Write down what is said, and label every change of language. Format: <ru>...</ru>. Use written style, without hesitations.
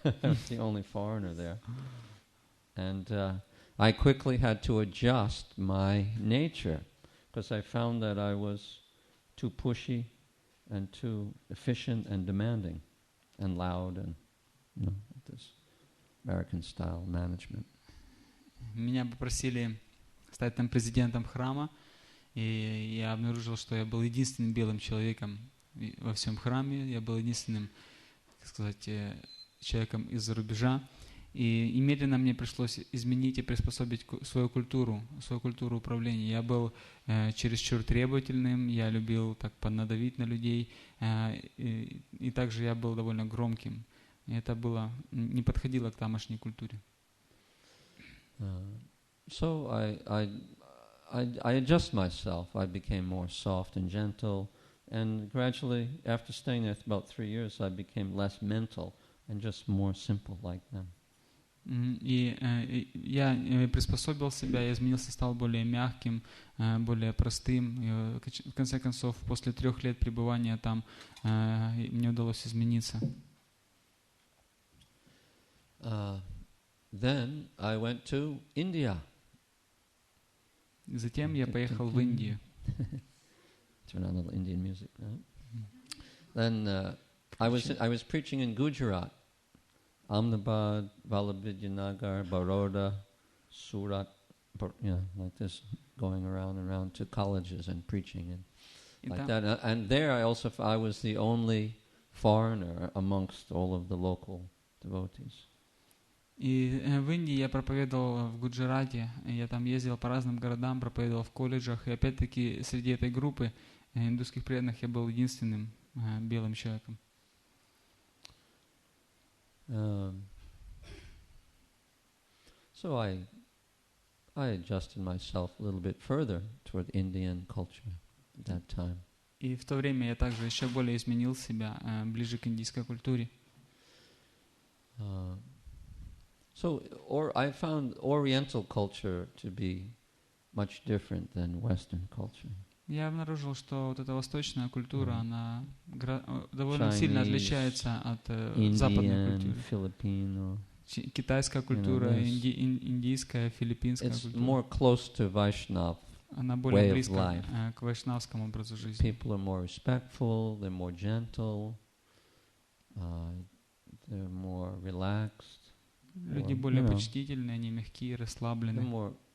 <en>I was the only foreigner there. And I quickly had to adjust my nature, because I found that I was too pushy and too efficient and demanding and loud and, this American style management.</en> <ru>Меня попросили стать там президентом храма, и я обнаружил, что я был единственным белым человеком во всем храме, я был единственным, так сказать, человеком из-за рубежа, и медленно мне пришлось изменить и приспособить свою культуру управления. Я был чересчур требовательным, я любил так поднадавить на людей, и также я был довольно громким. И это не подходило к тамошней культуре.</ru> <en>So I adjust myself. I became more soft and gentle, and gradually, after staying there about 3 years, I became less mental and just more simple like them.</en> <ru>И я приспособил себя, я изменился, стал более мягким, более простым. И в конце концов, после 3 лет пребывания там, мне удалось измениться.</ru> <en>Then I went to India.</en> <ru>Затем я поехал в Индию.</ru> <en>Turn on a little Indian music. Right? Then I was preaching in Gujarat, Ahmedabad, Vallabhidanagar, Baroda, Surat, like this, going around to colleges and preaching and like that. And there I was the only foreigner amongst all of the local devotees.</en> <ru>И в Индии я проповедовал в Гуджарате, я там ездил по разным городам, проповедовал в колледжах, и опять-таки среди этой группы индусских преданных я был единственным белым человеком.</ru> <en>So I adjusted myself a little bit further toward Indian culture at that time.</en> <ru>И в то время я также еще более изменил себя ближе к индийской культуре.</ru> <en>So I found Oriental culture to be much different than Western culture.</en> <ru>Я обнаружил, что вот эта восточная культура, она довольно сильно отличается от западной культуры.</ru> <en>Filipino.</en> <ru>Китайская культура, индийская, филиппинская</ru> <en>It's</en> <ru>культура.</ru> <en>more close to Vaishnav.</en> <ru>Она более близка к вайшнавскому образу жизни.</ru> <en>People are more respectful, they're more gentle, they're more relaxed.</en> <ru>Люди более почтительные, они мягкие, расслабленные.</ru>